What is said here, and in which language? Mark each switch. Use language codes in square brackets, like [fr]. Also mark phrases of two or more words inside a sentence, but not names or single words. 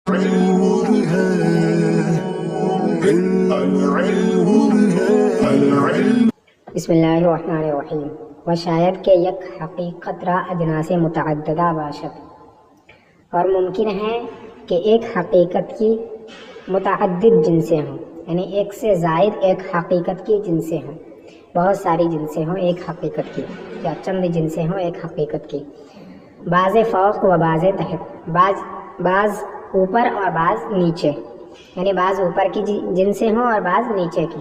[ar] بسم اللہ الرحمن الرحیم. [fa] و شاید کہ یک حقیقت را اجناس متعددہ باشد، [ur] اور ممکن ہے کہ ایک حقیقت کی متعدد جنسیں ہوں، یعنی ایک سے زائد ایک حقیقت کی جنسیں ہوں، بہت ساری جنسیں ہوں ایک حقیقت کی، یا چند جنسیں ہوں ایک حقیقت کی. [fa] بعض فوق و بعض تحت، [ur] بعض اوپر اور بعض نیچے، یعنی بعض اوپر کی جنسیں ہوں اور بعض نیچے کی.